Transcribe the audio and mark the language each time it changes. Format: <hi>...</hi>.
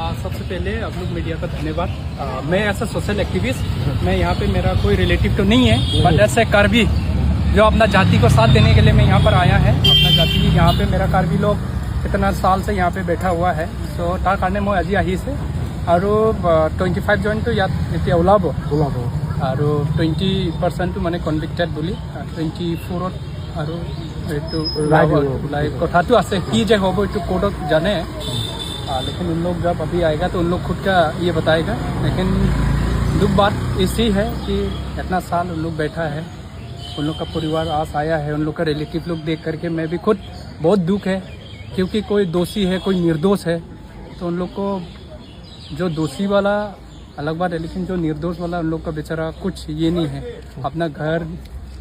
<hi>सबसे पहले आप लोग मीडिया का धन्यवाद। मैं ऐसा सोशल एक्टिविस्ट, मैं यहाँ पे मेरा कोई रिलेटिव तो नहीं है, बट ऐसे कार्बी जो अपना जाति को साथ देने के लिए मैं यहाँ पर आया है। अपना जाति यहाँ पे मेरा कार्बी लोग इतना साल से यहाँ पे बैठा हुआ है, सो तार कारण मैं</hi> <as>আজি আহিছে। আৰু 25 জনটো ইয়াত এতিয়া ওলাব, আৰু 20% মানে কনভিক্টেড বুলি 24ত আৰু এইটো ওলাই কথাটো আছে। কি যে হ'ব এইটো কোৰ্টত জানে,</as> <hi>लेकिन उन लोग जब अभी आएगा तो उन लोग खुद का ये बताएगा। लेकिन दुख बात ऐसी है कि इतना साल उन लोग बैठा है, उन लोग का परिवार आस आया है, उन लोग का रिलेटिव लोग देख करके मैं भी खुद बहुत दुख है, क्योंकि कोई दोषी है कोई निर्दोष है, तो उन लोग को जो दोषी वाला अलग बात है, लेकिन जो निर्दोष वाला उन लोग का बेचारा कुछ ये नहीं है।</hi>